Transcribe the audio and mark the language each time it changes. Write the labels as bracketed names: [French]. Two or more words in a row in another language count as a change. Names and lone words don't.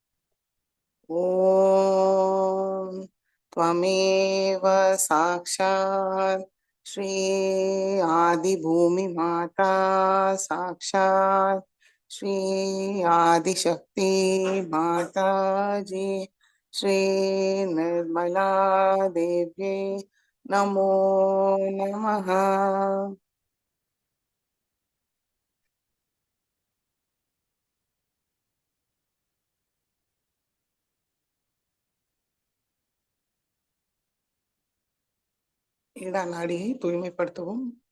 [Sanskrit] ஓம் त्वमेव साक्षात् श्री आदि भूमि माता साक्षात् श्री आदिशक्ति माताजी श्री निर्मला देवी नमो नमः। [Tamil] இடா நாடியை தூய்மைப்படுத்தவும்.